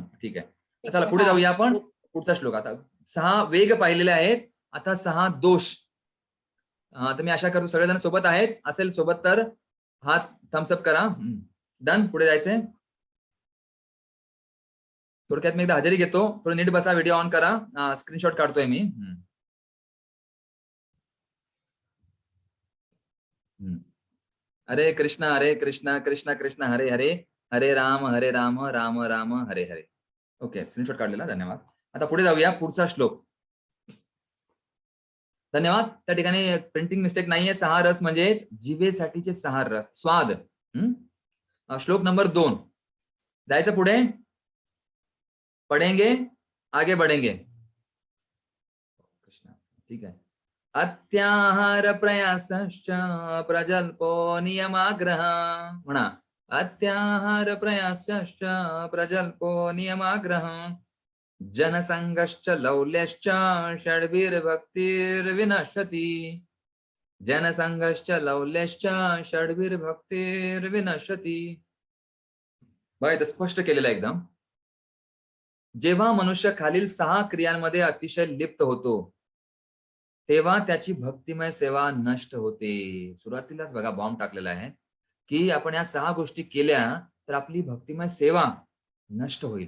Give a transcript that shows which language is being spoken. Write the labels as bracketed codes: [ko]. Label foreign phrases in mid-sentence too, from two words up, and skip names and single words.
[mr] ठीक आहे चला पुढे जाऊया आपण. पुढचा श्लोक आता 6 वेग पाहिलेले आहेत आता 6 दोष. तर मी आशा करतो सगळेजण सोबत आहेत असेल सोबत तर हात थम्सअप करा. डन पुढे जायचंय. थोडक्यात मी एकदा हजेरी घेतो. थोडं नीट बसा [en] video on [mr] करा स्क्रीनशॉट काढतोय मी. [sa] हरे कृष्ण कृष्ण कृष्ण हरे हरे हरे राम राम राम हरे हरे. [en] okay screenshot [mr] काढलेला धन्यवाद. आता पुढे जाऊया पुढचा श्लोक धन्यवाद. त्या ठिकाणी [en] printing mistake [mr] नाहीये. 6 रस म्हणजे जिभेसाठीचे 6 रस, स्वाद. श्लोक नंबर 2. जायचं पुढे. [hi] पढेंगे, आगे बढ़ेंगे. [mr] कृष्ण, ठीक आहे. [sa] अत्याहार प्रयासश्च प्रजल्पो नियमाग्रह. म्हणा, अत्याहार प्रयासश्च प्रजल्पो नियमाग्रह. जनसंगश्च लौल्यश्च षड्भिर्भक्तिर्विनश्यति. जनसंगश्च लौल्यश्च षड्भिर्भक्तिर्विनश्यति. [mr] बघा इथं स्पष्ट केलेलं आहे एकदम. जेव्हा मनुष्य खालील 6 क्रियांमध्ये अतिशय लिप्त होतो तेव्हा त्याची भक्तिमय सेवा नष्ट होते. सुरुवातीलाच बघा बॉम्ब टाकलेला आहे की आपण या 6 गोष्टी केल्या तर आपली भक्तिमय सेवा नष्ट होईल.